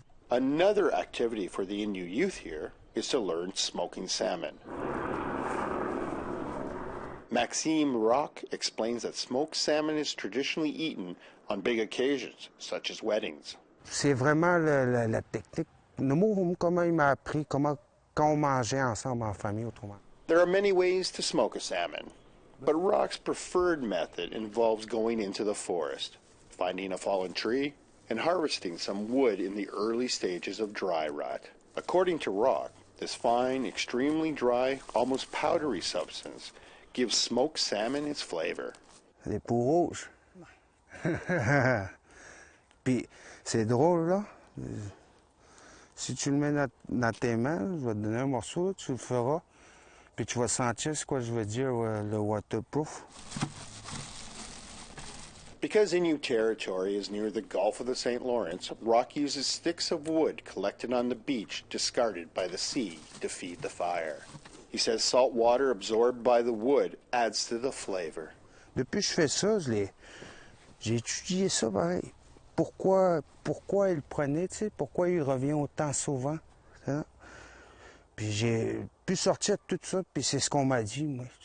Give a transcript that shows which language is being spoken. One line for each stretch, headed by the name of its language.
English: Another activity for the Innu youth here is to learn smoking salmon. Maxime Rock explains that smoked salmon is traditionally eaten on big occasions, such as weddings.
French: C'est vraiment la technique. Comment il m'a appris quand on mangeait ensemble en famille autrement.
English: There are many ways to smoke a salmon, but Rock's preferred method involves going into the forest, finding a fallen tree, and harvesting some wood in the early stages of dry rot. According to Rock, this fine, extremely dry, almost powdery substance gives smoked salmon its flavor.
French: Les peaux rouges. Puis c'est drôle, là. Si tu le mets dans tes mains, je vais te donner un morceau, tu le feras. Puis tu vas sentir ce que je veux dire, le waterproof.
English: Because Innu territory is near the Gulf of the St. Lawrence, Rock uses sticks of wood collected on the beach discarded by the sea to feed the fire. He says salt water absorbed by the wood adds to the flavor.
French: Depuis que je fais ça, j'ai étudié ça pareil. Pourquoi il prenait, tu sais, pourquoi il revient autant souvent. Hein? Puis j'ai pu sortir de tout ça, puis c'est ce qu'on m'a dit, moi.